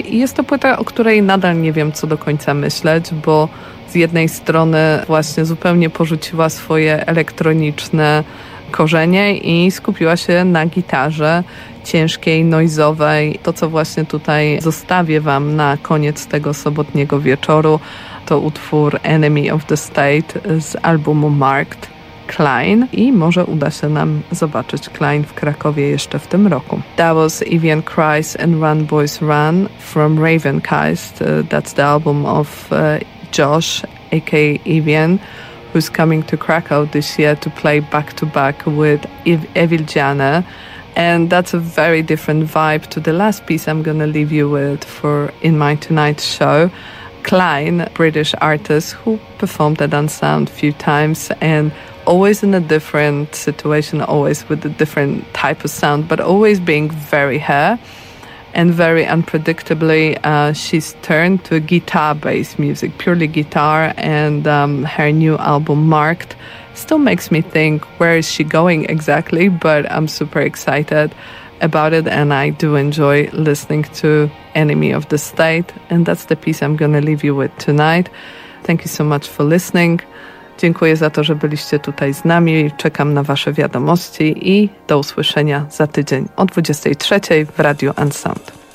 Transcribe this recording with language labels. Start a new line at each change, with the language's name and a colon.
Polish: I jest to płyta, o której nadal nie wiem, co do końca myśleć, bo z jednej strony właśnie zupełnie porzuciła swoje elektroniczne korzenie i skupiła się na gitarze ciężkiej, noise'owej. To, co właśnie tutaj zostawię Wam na koniec tego sobotniego wieczoru, to utwór Enemy of the State z albumu Marked Klein i może uda się nam zobaczyć Klein w Krakowie jeszcze w tym roku.
English: That was Evian Cries and Run Boys Run from Ravenkeist. That's the album of Josh, aka Evian, who's coming to Krakow this year to play back-to-back with Evil Jana. And that's a very different vibe to the last piece I'm gonna leave you with for in my tonight's show. Klein, British artist who performed at Unsound a few times and always in a different situation, always with a different type of sound, but always being very her. And very unpredictably, she's turned to guitar-based music, purely guitar, and her new album, Marked, still makes me think, where is she going exactly? But I'm super excited about it, and I do enjoy listening to Enemy of the State, and that's the piece I'm going to leave you with tonight. Thank you so much for listening.
Polish: Dziękuję za to, że byliście tutaj z nami. Czekam na wasze wiadomości i do usłyszenia za tydzień o 23 w Radio Unsound.